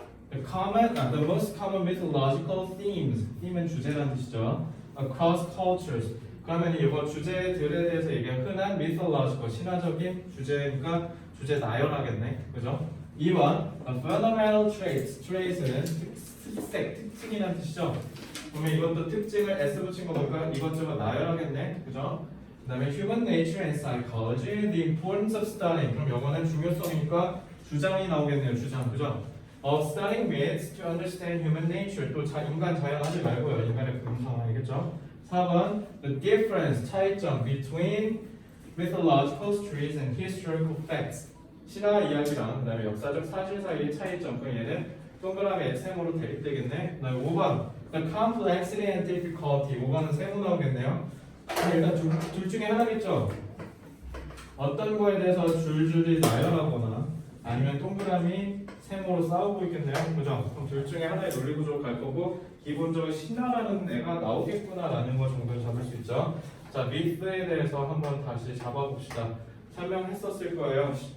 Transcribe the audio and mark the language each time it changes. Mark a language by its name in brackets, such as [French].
[English] The most common mythological themes. [Korean] theme은 주제라는 뜻이죠. [English] Across cultures. [Korean] 그러면 이거 주제들에 대해서 얘기한 흔한 mythological 신화적인 주제니까 주제 나열하겠네. 그죠? 2번 [English] fundamental traits. [Korean] traits는 특징이라는 뜻이죠. 그러면 이것도 특징을 S 붙인 거 보니까 이것저것 나열하겠네. 그죠? 그 다음에 [English] human nature and psychology, the importance of studying. [Korean] 그럼 영어는 중요성이니까 주장이 나오겠네요. 주장, 그죠? [English] Of studying myths to understand human nature. [Korean] 또 인간 자연 하지 말고요. 인간의 본성 알겠죠? [English] 4번 the difference, 차이점 between mythological stories and historical facts. [Korean] 신화 이야기랑 그다음에 역사적 사실 사이의 차이점. 그럼 얘는 동그라미 세모로 대립되겠네. 그다음에 5번 [English] the complexity and difficulty. [Korean] 5번은 세모 나오겠네요. 일단 둘 중에 하나겠죠. 어떤 거에 대해서 줄줄이 나열하거나 아니면 동그라미 세모로 싸우고 있겠네요. 그죠? 그럼 둘 중에 하나의 논리 구조로 갈 거고 기본적으로 신화라는 애가 나오겠구나라는 거 정도는 잡을 수 있죠. 자, 미스에 대해서 한번 다시 잡아봅시다. 설명했었을 거예요.